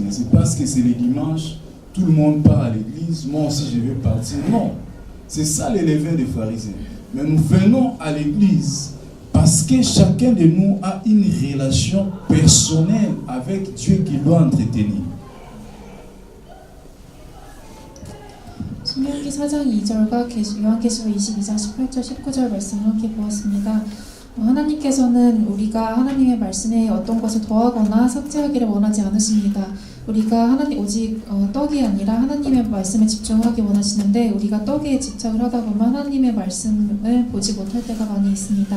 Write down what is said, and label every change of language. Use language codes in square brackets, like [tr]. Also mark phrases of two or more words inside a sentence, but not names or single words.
[fr] C'est parce que c'est le dimanche, tout le monde part à l'église, moi aussi je vais partir. Non, c'est ça le levain des pharisiens. Mais nous venons à l'église parce que chacun de nous a une relation personnelle avec Dieu qu'il doit entretenir. [ko] 신명기 4장 2절과 요한계시록 22장 18절 19절 말씀을 함께 보았습니다. 하나님께서는 우리가 하나님의 말씀에 어떤 것을 더하거나 삭제하기를 원하지 않으십니다. 우리가 하나님 오직 떡이 아니라 하나님의 말씀에 집중하기 원하시는데 우리가 떡에 집착을 하다 보면 하나님의 말씀을 보지 못할 때가 많이 있습니다.